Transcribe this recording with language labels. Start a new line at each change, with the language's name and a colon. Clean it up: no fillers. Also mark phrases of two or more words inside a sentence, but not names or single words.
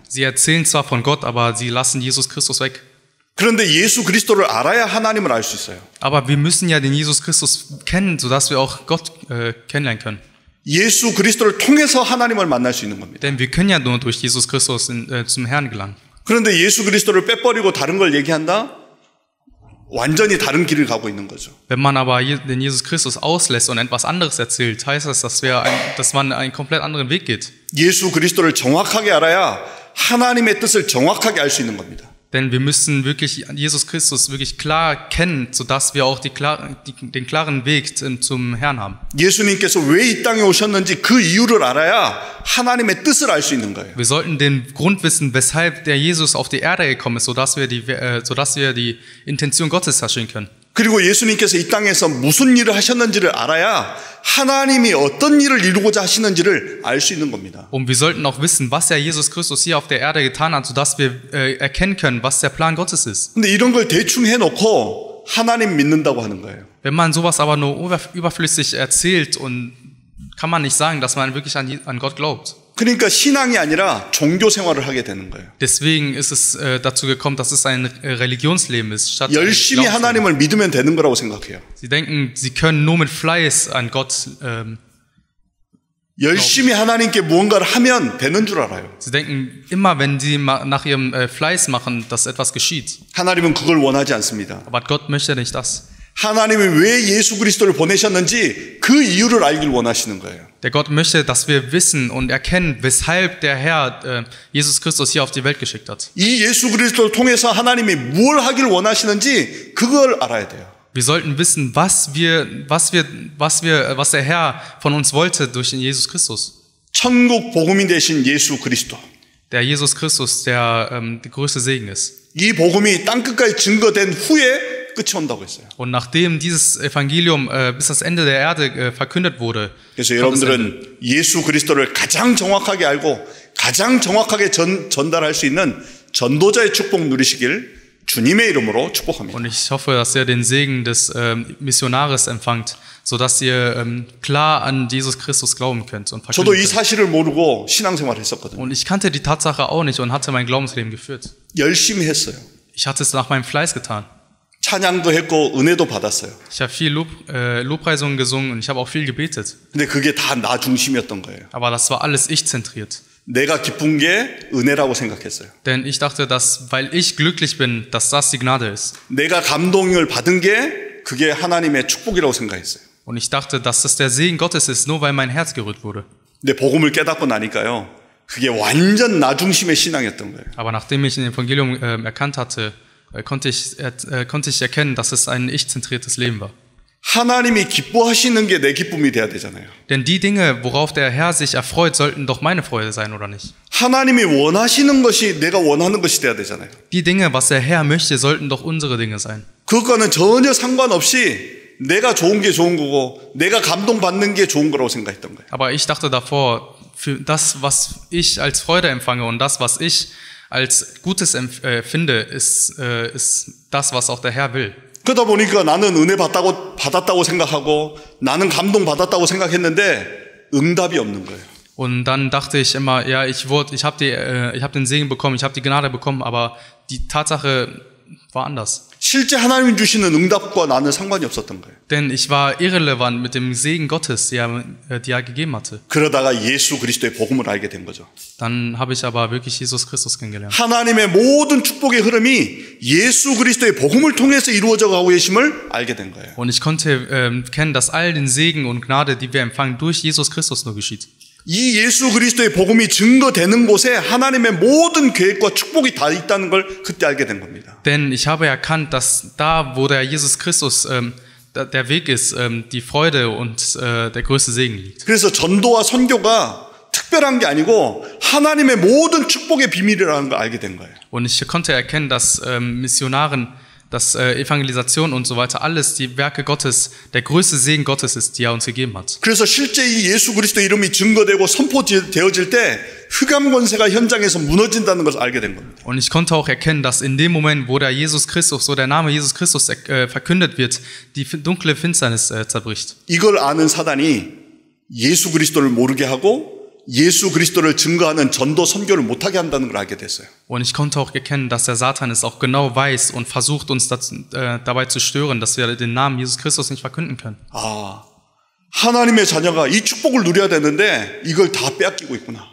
German: Sie erzählen zwar von Gott, aber sie lassen Jesus Christus weg.
Korean: 그런데 예수 그리스도를 알아야 하나님을 알 수 있어요.
German: Aber wir müssen ja den Jesus Christus kennen, sodass wir auch Gott kennenlernen können.
Korean: 예수 그리스도를 통해서 하나님을 만날 수 있는 겁니다.
German: Denn wir können ja nur durch Jesus Christus zum Herrn gelangen.
Korean: 그런데 예수 그리스도를 빼버리고 다른 걸 얘기한다? 완전히 다른 길을 가고 있는 거죠.
German: Wenn man aber den Jesus Christus auslässt und etwas anderes erzählt, heißt das, dass man einen komplett anderen Weg geht.
Korean: 예수 그리스도를 정확하게 알아야 하나님의 뜻을 정확하게 알 수 있는 겁니다.
German: Denn wir müssen wirklich Jesus Christus wirklich klar kennen, sodass wir auch den klaren Weg zum Herrn haben.
Korean: 예수님께서 왜 이 땅에 오셨는지 그 이유를 알아야 하나님의 뜻을 알 수 있는 거예요.
German: Wir sollten den Grund wissen, weshalb der Jesus auf die Erde gekommen ist, sodass wir die Intention Gottes verstehen können.
Korean: 그리고 예수님께서 이 땅에서 무슨 일을 하셨는지를 알아야 하나님이 어떤 일을 이루고자 하시는지를 알 수 있는 겁니다.
German: Und wir sollten auch wissen, was der Jesus Christus hier auf der Erde getan hat, sodass wir erkennen können, was der Plan Gottes ist.
Korean: 근데 이런 걸 대충 해놓고 하나님 믿는다고 하는 거예요.
German: Wenn man sowas aber nur überflüssig erzählt, und kann man nicht sagen, dass man wirklich an Gott glaubt.
Korean: 그러니까 신앙이 아니라 종교 생활을 하게 되는 거예요.
German: Deswegen ist es dazu gekommen, dass es ein Religionsleben ist, statt
Korean: 열심히 하나님을 믿으면 되는 거라고 생각해요.
German: Sie denken, sie können nur mit Fleiß an Gott
Korean: 열심히 하나님께 무언가를 하면 되는 줄 알아요.
German: Sie denken, immer wenn sie nach ihrem Fleiß machen, dass etwas geschieht.
Korean: 하나님은 그걸 원하지 않습니다.
German: Aber Gott möchte nicht das.
Korean: 하나님이 왜 예수 그리스도를 보내셨는지 그 이유를 알길 원하시는 거예요.
German: Der Gott möchte, dass wir wissen und erkennen, weshalb der Herr Jesus Christus hier auf die Welt geschickt hat.
Korean: 이 예수 그리스도를 통해서 하나님이 뭘 하길 원하시는지 그걸 알아야 돼요.
German: Wir sollten wissen, was der Herr von uns wollte durch den Jesus Christus.
Korean: 천국 복음이 되신 예수 그리스도.
German: Der Jesus Christus, der größte Segen ist.
Korean: 이 복음이 땅 끝까지 증거된 후에 끝이 온다고 했어요.
German: Und nachdem dieses Evangelium bis ans Ende der Erde verkündet wurde,
Korean: 그래서 여러분들은 예수 그리스도를 가장 정확하게 알고 가장 정확하게 전달할 수 있는 전도자의 축복 누리시길 주님의 이름으로 축복합니다.
German: und ich hoffe, dass ihr den Segen des Missionares empfangt, sodass ihr klar an Jesus Christus glauben könnt und
Korean: 저도 이
German: verkünden könnt.
Korean: 사실을 모르고 신앙생활을 했었거든요.
German: Und ich kannte die Tatsache auch nicht und hatte mein Glaubensleben geführt.
Korean: 열심히 했어요.
German: Ich hatte es nach meinem Fleiß getan.
Korean: 찬양도 했고 은혜도 받았어요.
German: Ich habe viel Lobpreisungen gesungen und ich habe auch viel gebetet.
Korean: 근데 그게 다 나 중심이었던 거예요.
German: Aber das war alles ich-zentriert.
Korean: 내가 기쁜 게 은혜라고 생각했어요.
German: Denn ich dachte, dass, weil ich glücklich bin, dass das die Gnade ist.
Korean: 내가 감동을 받은 게 그게 하나님의 축복이라고 생각했어요.
German: Und ich dachte, dass das der Segen Gottes ist, nur weil mein Herz gerührt wurde.
Korean: 근데 복음을 깨닫고 나니까요. 그게 완전 나 중심의 신앙이었던 거예요.
German: Aber nachdem ich ein Evangelium erkannt hatte, konnte ich erkennen, dass es ein ich-zentriertes Leben war.
Korean: 하나님이 기뻐하시는 게 내 기쁨이 돼야 되잖아요.
German: Denn die Dinge, worauf der Herr sich erfreut, sollten doch meine Freude sein, oder nicht?
Korean: 하나님이 원하시는 것이 내가 원하는 것이 돼야 되잖아요.
German: Die Dinge, was der Herr möchte, sollten doch unsere Dinge sein.
Korean: 그것과는 전혀 상관없이 내가 좋은 게 좋은 거고 내가 감동받는 게 좋은 거라고 생각했던 거예요.
German: Aber ich dachte davor, für das, was ich als Freude empfange und das, was ich als Gutes finde, ist das, was auch der Herr will.
Korean: 그러다 보니까 나는 은혜 받았다고 생각하고 나는 감동 받았다고 생각했는데 응답이 없는 거예요.
German: Und dann dachte ich immer, ja, ich habe den Segen bekommen, ich habe die Gnade bekommen, aber die Tatsache war anders.
Korean: 실제 하나님 주시는 응답과 나는 상관이 없었던 거예요.
German: Denn ich war irrelevant mit dem Segen Gottes, die er gegeben hatte.
Korean: 그러다가 예수 그리스도의 복음을 알게 된 거죠.
German: Dann habe ich aber wirklich Jesus Christus kennengelernt.
Korean: 하나님의 모든 축복의 흐름이 예수 그리스도의 복음을 통해서 이루어져 가고 계심을 알게 된 거예요.
German: Und ich konnte kennen, dass all den Segen und Gnade, die wir empfangen, durch Jesus Christus nur geschieht.
Korean: 이 예수 그리스도의 복음이 증거되는 곳에 하나님의 모든 계획과 축복이 다 있다는 걸 그때 알게 된 겁니다.
German: Denn ich habe erkannt, dass da, wo der Jesus Christus der Weg ist, die Freude und der größte Segen liegt.
Korean: 그래서 전도와 선교가 특별한 게 아니고 하나님의 모든 축복의 비밀이라는 걸 알게 된 거예요.
German: Und ich konnte erkennen, dass Missionaren, dass Evangelisation und so weiter alles die Werke Gottes, der größte Segen Gottes ist, die er uns gegeben hat.
Korean: 그래서 실제 이 예수 그리스도 이름이 증거되고 선포되어질 때 흑암 권세가 현장에서 무너진다는 것을 알게 된 겁니다.
German: Und ich konnte auch erkennen, dass in dem Moment, wo der Jesus Christus, wo der Name Jesus Christus verkündet wird, die dunkle Finsternis zerbricht.
Korean: 이걸 아는 사단이 예수 그리스도를 모르게 하고 예수 그리스도를 증거하는 전도 선교를 못하게 한다는 걸 알게 됐어요.
German: Und ich konnte auch erkennen, dass der Satan es auch genau weiß und versucht uns dabei zu stören, dass wir den Namen Jesus Christus nicht verkünden können.
Korean: 아, 하나님의 자녀가 이 축복을 누려야 되는데 이걸 다 빼앗기고 있구나.